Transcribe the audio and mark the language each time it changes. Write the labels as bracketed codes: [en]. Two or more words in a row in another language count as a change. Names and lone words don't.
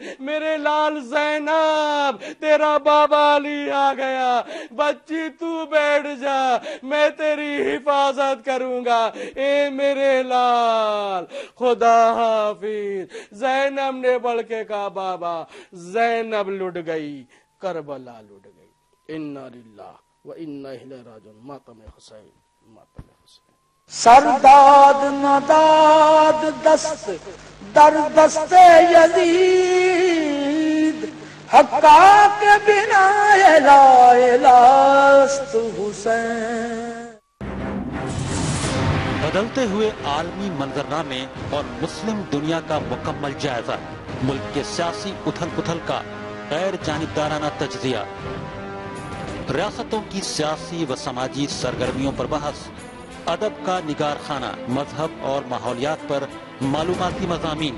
[ur] میرے لال زینب تیرا بابا علی آ گیا, بچی تو بیٹھ جا میں تیری حفاظت کروں گا. اے میرے لال خدا حافظ. زینب نے بڑھ کے کہا بابا زینب لٹ گئی, کربلا لٹ گئی. [ar] انا للہ و انا الیہ راجعون. [ur] ماتم حسین, ماتم حسین. [fa] سرداد نداد دست در دست یزید, حقا کے بنا لا الہ است حسین. [ur] بدلتے ہوئے عالمی منظرنامے اور مسلم دنیا کا مکمل جائزہ, ملک کے سیاسی اتھل پتھل کا غیر جانبدارانہ تجزیہ, ریاستوں کی سیاسی و سماجی سرگرمیوں پر بحث, ادب کا نگار خانہ, مذہب اور ماحولیات پر معلوماتی مضامین.